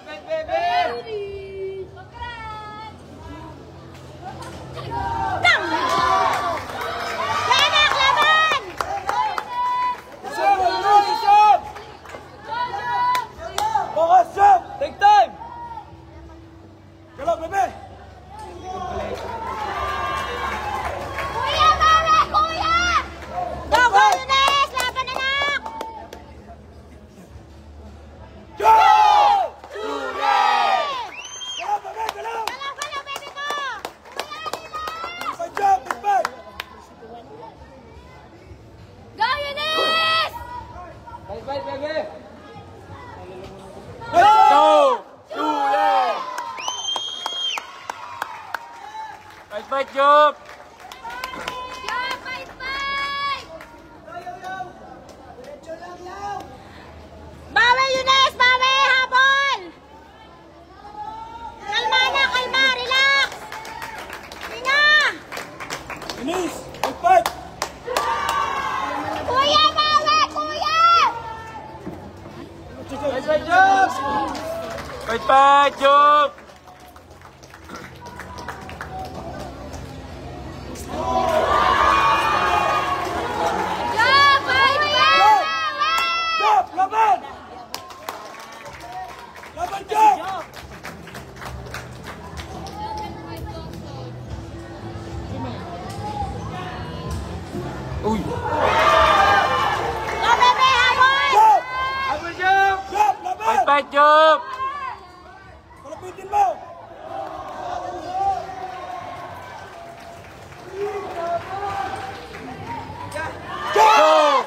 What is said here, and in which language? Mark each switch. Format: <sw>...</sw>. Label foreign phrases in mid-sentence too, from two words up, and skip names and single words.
<tl>Yanak, laban! Isang, Luis, isang!</tl> <en>Focus, jump! Take time!</en> <tl>Galaw, bebe! Kuya, bawi! Kuya!</tl> <en>Go, go,</en> <tl>Lunes! Laban, anak!</tl> <en>Go! Lunes!</en> <tl>Galaw, bebe, galaw! Galaw, galaw, baby ko!</tl> <en>Big jump, big bang! Go, Lunes! Go! Lunes! Fight, Job! Yeah, fight, fight!</en> <tl>Bawi, Lunes! Bawi! Habol! Kalma na, kalma! Relax! Hinga!</tl> <en>Inis, big fight!</en> <tl>Kuya, bawi! Kuya!</tl> <en>Fight, Job! Yeah, fight, fight! Jump,</en> <tl>laban! Laban, jump! Uy! Go, bebe! Habol!</tl> <en>Jump! Jump, laban! Fight, Job!</en> <tl>Palapitin mo!</tl> <en>Go!</en>